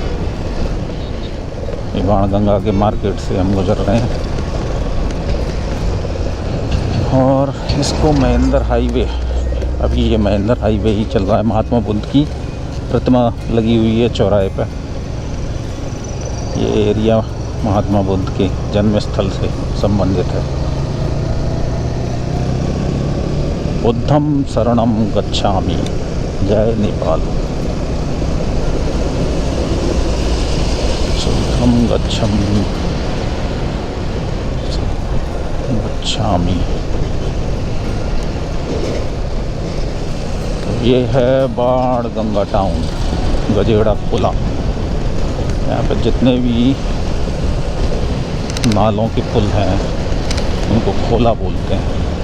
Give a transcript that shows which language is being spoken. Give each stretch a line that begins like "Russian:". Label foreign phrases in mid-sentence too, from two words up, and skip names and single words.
Hindi: ये बाणगंगा के मार्केट से हम गुजर रहे हैं और इसको महेंद्र हाईवे, अभी ये महेंद्र हाईवे ही चल रहा है। महात्मा बुद्ध की प्रतिमा लगी हुई है चौराहे पर। ये एरिया महात्मा बुद्ध के जन्म स्थल से संबंधित है।
Pali: बुद्धम शरणम गच्छामि, जय नेपाल। बुद्धम गच्छामि।
Hindi: तो ये है बाणगंगा टाउन, गजेड़ा पुला। यहाँ पर जितने भी नालों के पुल हैं उनको खोला बोलते हैं।